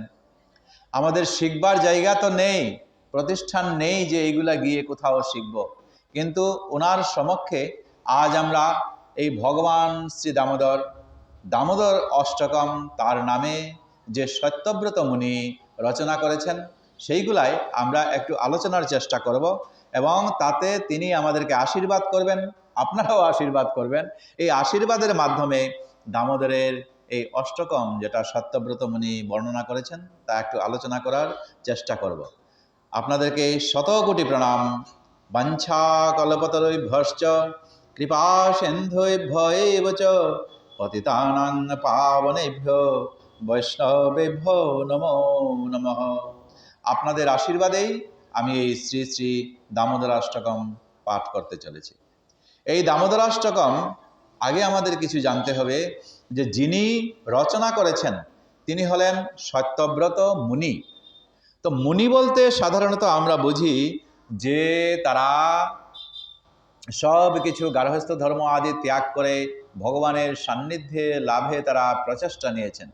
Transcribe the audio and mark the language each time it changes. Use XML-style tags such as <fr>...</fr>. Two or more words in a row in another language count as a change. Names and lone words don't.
<bn>আমাদের শিখবার জায়গা তো নেই, প্রতিষ্ঠান নেই যে এইগুলা গিয়ে কোথাও শিখব, কিন্তু ওনার সমক্ষে আজ আমরা এই ভগবান শ্রী দামোদর অষ্টকম, তার নামে যে সত্যব্রত মুনি রচনা করেছেন, সেইগুলাই আমরা একটু আলোচনার চেষ্টা করব এবং তাতে তিনি আমাদেরকে আশীর্বাদ করবেন, আপনারাও আশীর্বাদ করবেন। এই আশীর্বাদের মাধ্যমে দামোদরের এই অষ্টকম যেটা সত্যব্রত মুনি বর্ণনা করেছেন, তা একটু আলোচনা করার চেষ্টা করব। আপনাদেরকে শত কোটি প্রণাম।</bn> <sa>বাঞ্ছা কল্পতরুভ্যশ্চ কৃপা সিন্ধুভ্যেব চ পতিতানাং পাবনেভ্যো বৈষ্ণবেভ্যো নমো নমঃ।</sa> <bn>আপনাদের আশীর্বাদেই আমি এই শ্রী শ্রী দামোদরাষ্টকম পাঠ করতে চলেছি। এই দামোদরাষ্টকম আগে আমাদের কিছু জানতে হবে যে যিনি রচনা করেছেন তিনি হলেন সত্যব্রত মুনি। তো মুনি বলতে সাধারণত আমরা বুঝি যে তারা সব কিছু গার্হস্থ্য ধর্ম আদি ত্যাগ করে ভগবানের সান্নিধ্যে লাভে তারা প্রচেষ্টা নিয়েছেন।</bn>